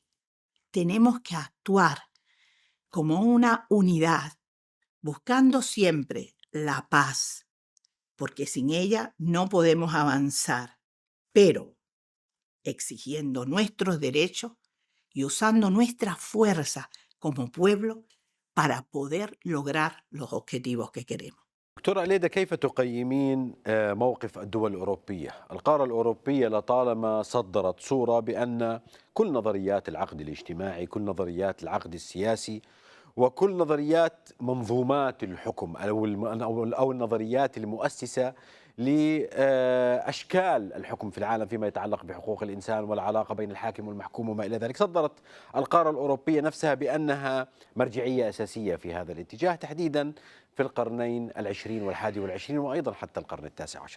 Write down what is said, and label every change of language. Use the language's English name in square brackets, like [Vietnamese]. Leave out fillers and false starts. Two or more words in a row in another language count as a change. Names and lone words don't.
[Spanish] Tenemos que actuar como una unidad, buscando siempre la paz, porque sin ella no podemos avanzar, pero exigiendo nuestros derechos y usando nuestra fuerza como pueblo para poder lograr los objetivos que queremos. [Arabic] دكتورة ليدا، كيف تقيمين موقف الدول الأوروبية؟ القارة الأوروبية لطالما صدرت صورة بأن كل نظريات العقد الاجتماعي، كل نظريات العقد السياسي، وكل نظريات منظومات الحكم أو النظريات المؤسسة لأشكال الحكم في العالم فيما يتعلق بحقوق الإنسان والعلاقة بين الحاكم والمحكوم وما إلى ذلك، صدرت القارة الأوروبية نفسها بأنها مرجعية أساسية في هذا الاتجاه، تحديدا في القرنين العشرين والحادي والعشرين وأيضا حتى القرن التاسع عشر.